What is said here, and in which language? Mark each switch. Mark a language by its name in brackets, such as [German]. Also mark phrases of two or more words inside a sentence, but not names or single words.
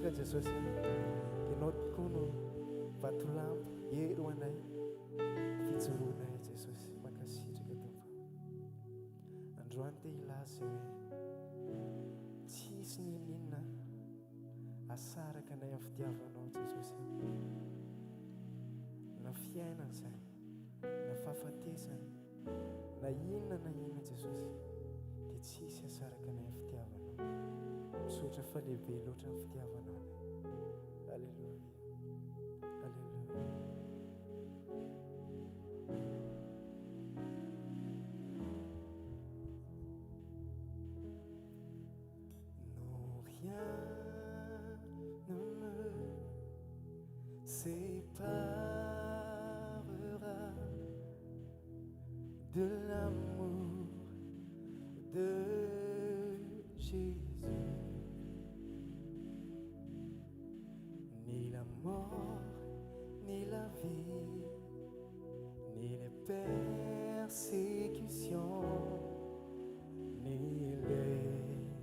[Malagasy] jesosy ianao tokoa no vatolamba ero anay fijoroanay jesosy mankasitraka tompo androany te ilaza hoe tsisy ninina asaraka anay amin'ny fitiavanao jesosy na fiainana zany na fahafatesana na inona jesosy dia tsisy asaraka anay amin'ny fitiavanao misotra fa lehibe loatra amin'ny fitiavanao alleluia alleluia [French] non rien ne me séparera de l'amour de Jésus. Ni la mort, ni la vie, ni les persécutions, ni les